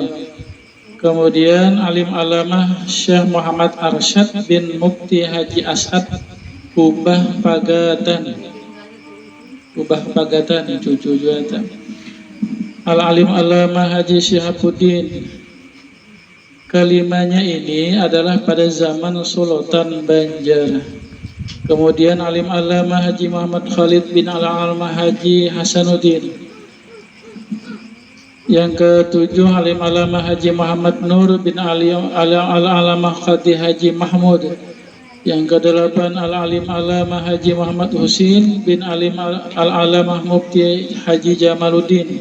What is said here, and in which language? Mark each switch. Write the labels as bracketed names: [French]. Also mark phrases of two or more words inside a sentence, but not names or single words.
[Indonesian] Kemudian Alim Allamah Syekh Muhammad Arsyad bin Mufti Haji As'ad Kubah Pagatan, cucu juga. Al-Alim Allamah Haji Syihabuddin, kelimanya ini adalah pada zaman Sultan Banjar. Kemudian Alim Allamah Haji Muhammad Khalid bin Al-Allamah Haji Hasanuddin. Yang ketujuh Alim Allamah Haji Muhammad Nur bin Al-Allamah Qadi Haji Mahmud. Yang kedelapan Al-Alim Allamah Haji Muhammad Husin bin Alim Al-Allamah Mufti Haji Jamaluddin.